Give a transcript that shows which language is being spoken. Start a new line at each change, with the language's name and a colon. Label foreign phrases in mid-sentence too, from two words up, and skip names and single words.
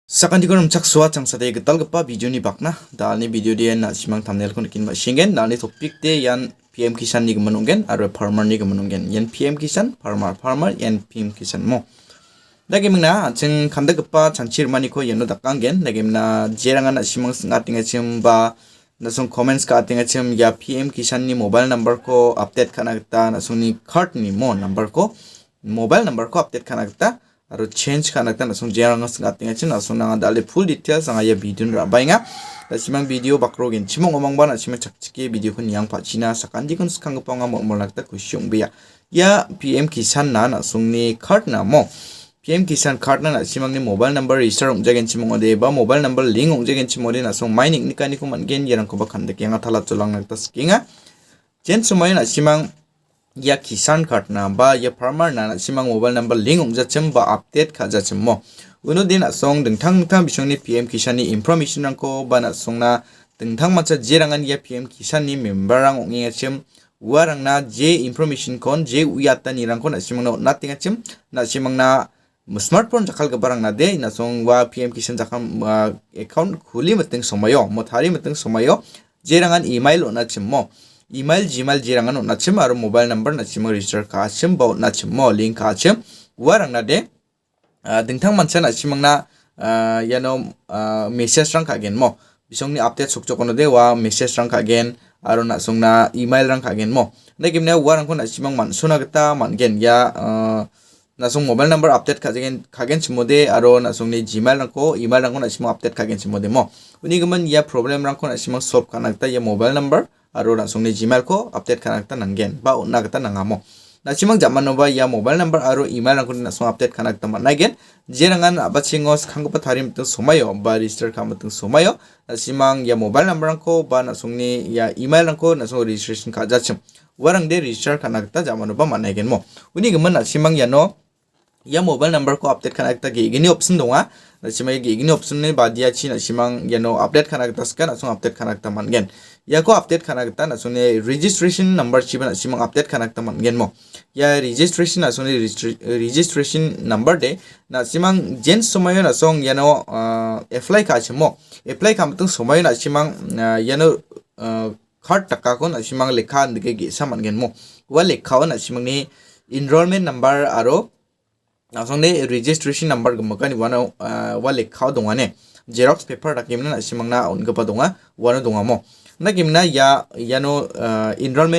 Garo: Sakandi konom chak suat chang sate getal gepa video ni bakna dalni video dia na simang thumbnail kon kin ma shingen dalni topic te yan PM kisan ni gemanungen aro farmer ni gemanungen yan PM kisan farmer yan PM kisan mo dagimna ching khanda gepa chanchir mani ko yeno dakangen dagimna jeranga na simang ngatinga chim ba nasung comments ka atinga chim ya PM kisan ni
English: mobile number
Garo: ko update kana gta nasuni card ni mo number ko
English: mobile number
Garo: ko update kana gta aro change kana gta nasung jeranga ngatinga chim nasung nanga dale
English: full details
Garo: anga ya video ra bainga simang video bakrogin chimong omang bana simang chakchike video kun yang pachina sakandi kun skang ponga mo molakta kusyong biya ya PM kisan na nasung ni card na mo PM kisan card na simang ni
English: mobile number register
Garo: ongjagen chimong ode ba
English: mobile number link
Garo: ongjagen chimode na song mining nikani ko mangen yerang ko ba khande kenga thala cholang nakta skinga chen sumay na simang ya kisan card na ba ya farmer na simang
English: mobile number link
Garo: ongjachim ba update khajachim mo uno din asong dengthang bisong ni PM kisan ni information rangko ba na song na dengthang macha jerangan ya PM kisan ni member rang ongingachim warang na je information kon je uyata ni rangko na simang na tingachim na simang na smartphone jakal gabarang na de na song wa PM kisan jakam account khuli mateng somayo mothari mateng somayo jerangan email ona chimmo
English: email gmail
Garo: jerangan ona chim aro
English: mobile number
Garo: na chim register ka chim ba na chimmo link ka chim warang na de dingthang mancha na chimang na yano message rang ka gen mo bisong ni update sukcho kono de wa message rang ka gen aro na song na email rang ka gen mo negimne warang ko na chimang man suna gata man gen ya nasung
English: mobile number update
Garo: kagen chimode aro nasung ni gmail rangko email rangko na chimo update kagen chimode mo uni gaman ya problem rangko na chimo solve kanakta ya
English: mobile number
Garo: aro nasung ni gmail ko update kanakta nangen ba unna gata nangamo na chimang jamano ba ya
English: mobile number
Garo: aro email rangko na nasung update kanakta managen jerangan abachingos khangpa tharim tu somayo ba register kamateng somayo na chimang ya
English: mobile number
Garo: rangko ba nasung ni ya email rangko nasung registration kajachim warang de register kanakta jamano ba managen mo uni gaman na chimang yano ya mobile number ko update kana ekta gini option donga na chimai gini option ne badia chi na simang yano update kana ekta scan asung update kana ekta mangen ya ko update kana ekta na sune
English: registration number
Garo: chi bana simang update kana ekta mangen mo ya registration na sune
English: registration number
Garo: de na simang gen somayo na song yano apply ka chimo apply ka matung somayo na simang yano card taka ko na simang lekha ndike ge samangen mo wa lekha na simang ni
English: enrollment number
Garo: aro asongne
English: registration number
Garo: gmakani wana wale khaw dongane
English: xerox paper
Garo: dakimna simangna ongapa donga wana dongamo nakimna ya yano enrollment